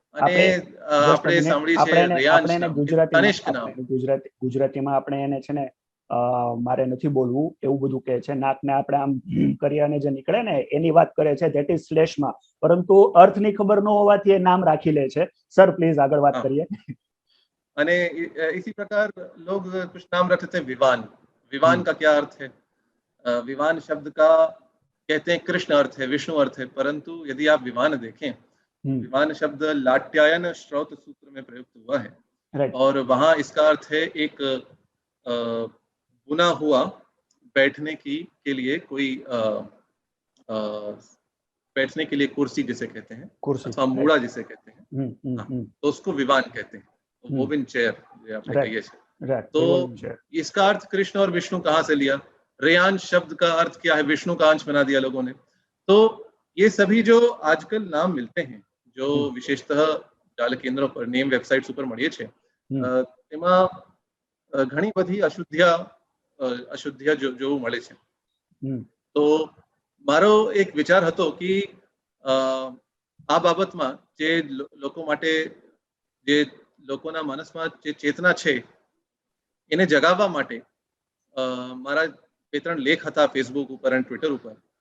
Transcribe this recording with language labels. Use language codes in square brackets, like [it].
[gu] અને આપણે સાંભળી છે રેયાંશ નામ, તનિષ્ક નામ. ગુજરાતીમાં આપણે એને છે ને, મારે નથી બોલવું એવું બધું કહે છે, નાકને આપણે આમ કરી અને જે નીકળે ને એની વાત કરે છે, ધેટ ઇઝ શ્લેષ્મા. પરંતુ અર્થની ખબર ન હોવાથી એ નામ રાખી લે છે. સર પ્લીઝ આગળ વાત કરીએ. [hi] અને इसी प्रकार लोग कुछ नाम रखते थे विवान. विवान का क्या अर्थ है? विवान शब्द का कहते हैं कृष्ण अर्थ है, विष्णु अर्थ है, परंतु यदि आप विवान देखें, विवान शब्द लाट्यायन श्रौत सूत्र में प्रयुक्त हुआ है, और वहां इसका अर्थ है एक बुना हुआ बैठने के लिए कोई बैठने के लिए कुर्सी जिसे कहते हैं, अथवा मूड़ा जिसे कहते हैं, तो उसको विवान कहते हैं. [en] woven chair [hi] आपने कही है. तो इसका अर्थ कृष्ण और विष्णु कहाँ से लिया? रेयांश शब्द का अर्थ क्या है? विष्णु का अंश बना दिया लोगों ने. तो ये सभी जो आजकल नाम मिलते हैं, जो विशेषतः जाल केंद्रों पर, नेम वेबसाइट्स पर [gu] મળીએ છે, એમાં ઘણી બધી અશુદ્ધિયા જોવું મળે છે. તો મારો એક વિચાર હતો કે આ બાબતમાં જે લોકો માટે, જે લોકોના મનસમાં જે ચેતના છે એને જગાવવા માટે મારા 2-3 લેખ હતા ફેસબુક ઉપર અને ટ્વિટર ઉપર.